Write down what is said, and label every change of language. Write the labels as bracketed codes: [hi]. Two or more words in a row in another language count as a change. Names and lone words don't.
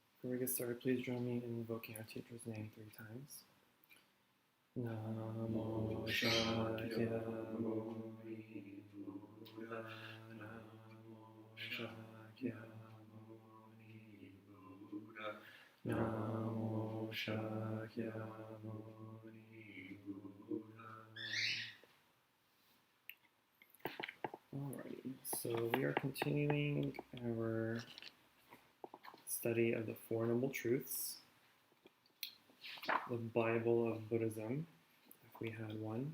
[en] before we get started, please join me in invoking our teacher's name 3 times. Namo Shakyamuni Buddha. Namo Shakyamuni Buddha. Namo Shakyamuni Buddha. Alrighty, so we are continuing our study of the Four Noble Truths, the Bible of Buddhism, if we had one.